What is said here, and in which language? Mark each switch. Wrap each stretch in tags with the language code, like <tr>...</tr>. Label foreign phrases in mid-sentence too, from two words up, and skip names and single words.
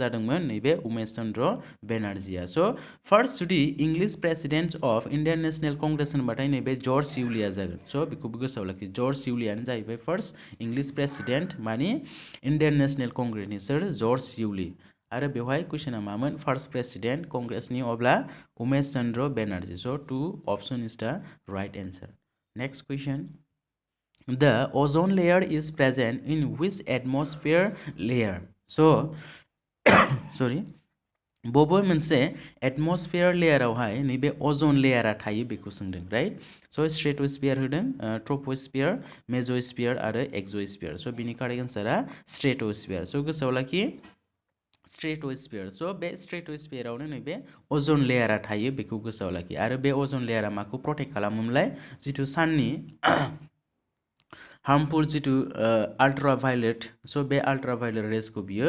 <brx>जादोंमोन नैबे उमेश चन्द्र बेनार्जीया स'</brx> <en>first जुदि English president of Indian National Congress</en> <brx>होनबाथाय नैबे जर्ज इउलिया जागोन स' बेखौबो गोसोआव लाखि जर्ज इउलियानो जाहैबाय</brx> <en>first English president</en> <brx>मानि इण्डियान नेसनेल कंग्रेसनि सोर जर्ज इउली आरो बेवहाय कुइसना मामोन</brx> <en>first president</en> <brx>कंग्रेसनि अब्ला उमेश चन्द्र बेनार्जी स'</brx> <en>2 option is the right answer next question the ozone layer is present in which atmosphere layer so</en> <brx>sorry बबे मोनसे</brx> <en>atmosphere layer</en> <brx>नैबे</brx> <en>ozone layer</en> <brx>थायो बेखौ सोंदों राइट स' स्ट्रेटोस्फियार होदों ट्रपोस्फियार मेजोस्फियार आरो एक्सोस्फियार स' बिनि</brx> <en>correct answer</en> <brx>स्ट्रेटोस्फियार स' गोसोआव लाखि स्ट्रेटोस्फियार स' बे स्ट्रेटोस्फियारावनो नैबे</brx> <en>ozone layer</en> <brx>थायो बेखौ गोसोआव लाखि आरो बे</brx> <en>ozone layer</en> <brx>माखौ प्रटेक्ट खालामोमोनलाय जिथु साननि हार्मफुल जिथु आल्ट्राभायलेट स' बे</brx> <en>ultraviolet rays</en> <brx>बियो</brx>